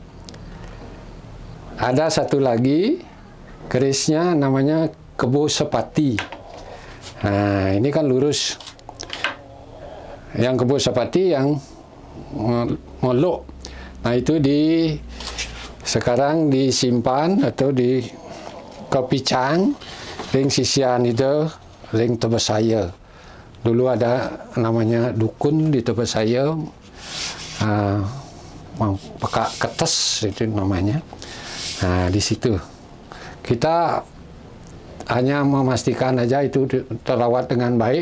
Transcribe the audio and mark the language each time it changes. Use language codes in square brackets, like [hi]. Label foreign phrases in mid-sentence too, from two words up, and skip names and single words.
[id] Ada satu lagi kerisnya namanya Kebo Sepati. Nah, ini kan lurus. Yang Kebo Sepati yang molok. Nah, itu sekarang disimpan atau di Kepicang, [ban] ring sisian [id] itu, ring Tebesaya. Dulu ada namanya dukun di Tebesaya, peka ketes itu namanya. Nah, di situ kita hanya memastikan aja itu terawat dengan baik.